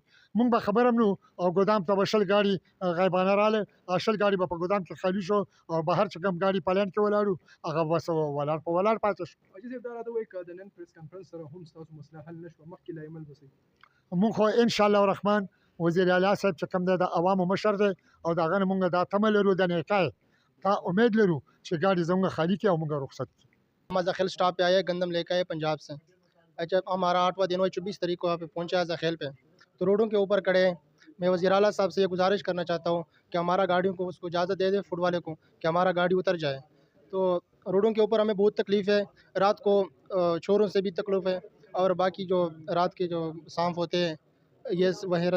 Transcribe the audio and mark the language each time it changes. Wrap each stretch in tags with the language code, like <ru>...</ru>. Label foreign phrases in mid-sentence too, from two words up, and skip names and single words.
<ps>موږ به خبر هم نو او ګودام ته به 20 ګاډي غیبانه راغله 20 ګاډي به په ګودام کې خالي شو او بهر چې کوم ګاډي په لینډ کې ولاړو هغه بس ولاړ پاتې شو. حاجي صاحب دا راته وایي که د نن پریس کانفرنس سره هم ستاسو مسله حل نه شوه مخکې لا عمل بسئ؟ موږ خو</ps> <ar>ان شاء الله الرحمن</ar> <ps>وزیر اعلی صاحب چې کوم دی د عوامو مشر دی او د هغه نه موږ دا تمه لرو د نیکۍ تا امید لرو چې ګاډي زموږ خالي کړي او موږ رخصت کړي.</ps> <ur>ہم ذخیل سٹاپ پہ آئے گندم لے کے آئے پنجاب سے. اچھا ہمارا 8واں دن ہوا 24 تاریخ کو وہاں پہ پہنچا ہے ذخیل پہ تو روڈوں کے اوپر کھڑے ہیں. میں وزیر اعلیٰ صاحب سے یہ گزارش کرنا چاہتا ہوں کہ ہمارا گاڑیوں کو اس کو اجازت دے دیں فوڈ والے کو کہ ہمارا گاڑی اتر جائے. تو روڈوں کے اوپر ہمیں بہت تکلیف ہے, رات کو چوروں سے بھی تکلیف ہے اور باقی جو رات کے جو سانپ ہوتے ہیں یہ وغیرہ.</ur>